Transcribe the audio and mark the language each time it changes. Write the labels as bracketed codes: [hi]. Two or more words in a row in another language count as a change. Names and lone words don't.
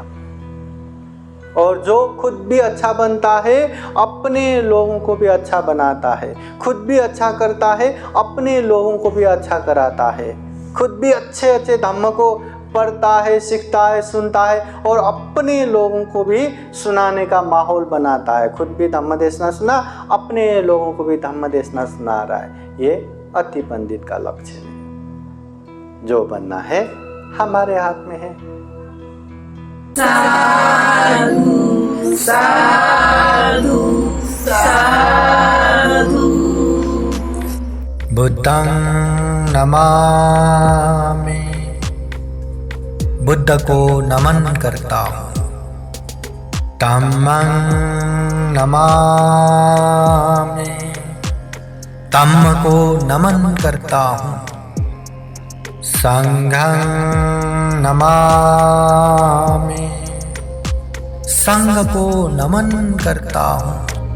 [hi] और जो खुद भी अच्छा बनता है, अपने लोगों को भी अच्छा बनाता है, खुद भी अच्छा करता है, अपने लोगों को भी अच्छा कराता है, खुद भी अच्छे अच्छे धम्म को पढ़ता है, सीखता है, सुनता है और अपने लोगों को भी सुनाने का माहौल बनाता है। खुद भी धम्म देशना सुना, अपने लोगों को भी धम्म देशना सुना रहा है। ये अति पंडित का लक्ष्य है। जो बनना है हमारे हाथ में है। साधु साधु साधु। [pi] बुद्धं नमामि, [hi] बुद्ध को नमन करता हूँ। [pi] धम्मं नमामि, [hi] धम्म को नमन करता हूँ। [pi] संघं नमामि, [hi] संघ को नमन करता हूँ।